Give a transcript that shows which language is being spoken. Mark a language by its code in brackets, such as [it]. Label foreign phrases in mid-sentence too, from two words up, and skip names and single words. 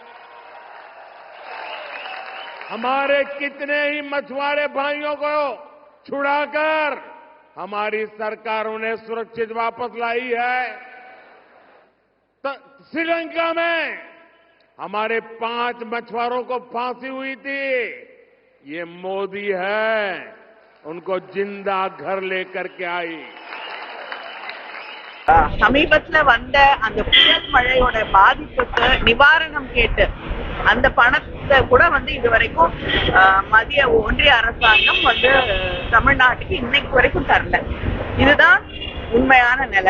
[hi] हमारे कितने ही मछुआरे भाइयों को छुड़ाकर हमारी सरकारों ने सुरक्षित वापस लाई है। श्रीलंका में हमारे 5 मछुआरों को फांसी हुई थी। ये मोदी है, उनको जिंदा घर लेकर के आई। [ta] சமீபத்துல வந்த அந்த புயல் மழையோட பாதிப்புக்கு நிவாரணம் கேட்டு அந்த பணத்தை கூட இதுவரைக்கும் மத்திய ஒன்றிய அரசாங்கம் தமிழ்நாட்டுக்கு இன்னைக்கு வரைக்கும் தரல. இதுதான் உண்மையான நிலை.